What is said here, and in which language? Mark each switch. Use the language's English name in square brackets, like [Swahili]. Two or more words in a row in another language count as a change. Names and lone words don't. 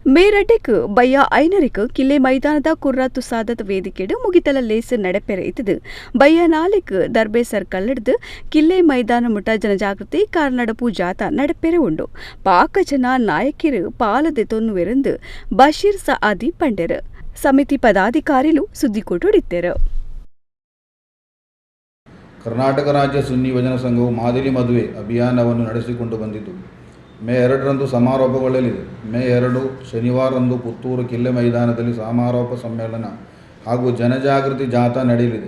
[Tulu] ಮೇರಡ್ಡೆಕ್ ಬಯ್ಯ ಐನರಿಕ್ ಕಿಲ್ಲೆ ಮೈದಾನದ ಕುರ್ರಾ ತುಸಾದತ್ ವೇದಿಕೆಡು ಮುಗಿತಲ ಲೇಸ್ ನಡೆಪೆರೆ ಇತ್ತದು ಬಯ್ಯ ನಾಲಿಕ್ ದರ್ಬೆ ಸರ್ಕಲ್ ಹಿಡಿದು ಕಿಲ್ಲೆ ಮೈದಾನ ಮುಟ ಜನಜಾಗೃತಿ ಕಾರ್ನಡಪು ಜಾಥಾ ನಡೆಪೆರೆ ಉಂಡು ಪಾಕ ಜನ ನಾಯಕಿರು ಪಾಲದೆ ತೊನ್ನುವೆರೆಂದು ಬಶೀರ್ ಸಆದಿ ಪಂಡೆರು ಸಮಿತಿ ಪದಾಧಿಕಾರಿಗಳು ಸುದ್ದಿಗೋಷ್ಠಿಡಿದ್ದರು. [Kannada] ಕರ್ನಾಟಕ ರಾಜ್ಯ ಸುನ್ನಿ ಯುವಜನ ಸಂಘವು ಮಾದರಿ ಮದುವೆ ಅಭಿಯಾನವನ್ನು ನಡೆಸಿಕೊಂಡು ಬಂದಿದ್ದು ಮೇ 2ರಂದು ಸಮಾರೋಪಗೊಳ್ಳಲಿದೆ. ಮೇ 2 ಶನಿವಾರದಂದು ಪುತ್ತೂರು ಕಿಲ್ಲೆ ಮೈದಾನದಲ್ಲಿ ಸಮಾರೋಪ ಸಮ್ಮೇಳನ ಹಾಗೂ ಜನಜಾಗೃತಿ ಜಾಥಾ ನಡೆಯಲಿದೆ.